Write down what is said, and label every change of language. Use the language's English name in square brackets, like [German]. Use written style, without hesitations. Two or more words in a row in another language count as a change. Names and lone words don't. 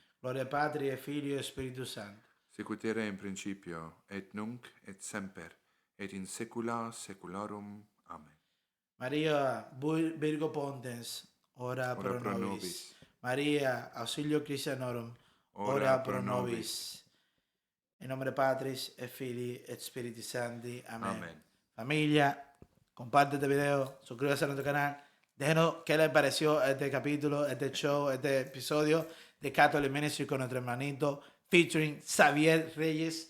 [Latin] Gloria Patri, et Filio, et Spiritus Sancto. Sicut era in principio, et nunc, et semper, et in saecula saeculorum. Amen. María, Virgo Pontes, ora pro nobis. María, auxilio Christianorum, ora pro nobis. [Spanish] En nombre [Latin] Patris, et Filii, et Spiritus Sancti. [Spanish] Amén. Amén. Familia, comparte este video, suscríbase a nuestro canal. Déjenos qué les pareció este capítulo, este show, este episodio de Catholic Ministry con nuestro hermanito featuring Xavier Reyes.